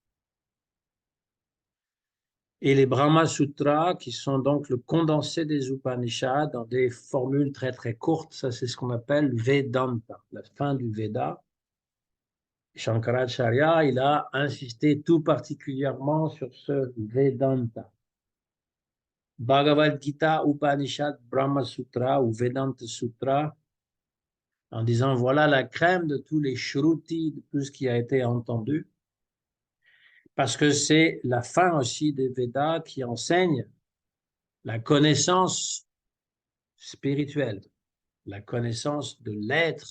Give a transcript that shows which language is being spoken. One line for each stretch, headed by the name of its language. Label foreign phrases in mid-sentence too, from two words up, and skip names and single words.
French: Et les Brahma Sutras, qui sont donc le condensé des Upanishads dans des formules très très courtes, ça c'est ce qu'on appelle Vedanta, la fin du Veda. Shankaracharya, il a insisté tout particulièrement sur ce Vedanta. Bhagavad Gita, Upanishad, Brahma Sutra ou Vedanta Sutra, en disant voilà la crème de tous les shrutis, de tout ce qui a été entendu, parce que c'est la fin aussi des Védas qui enseigne la connaissance spirituelle, la connaissance de l'être.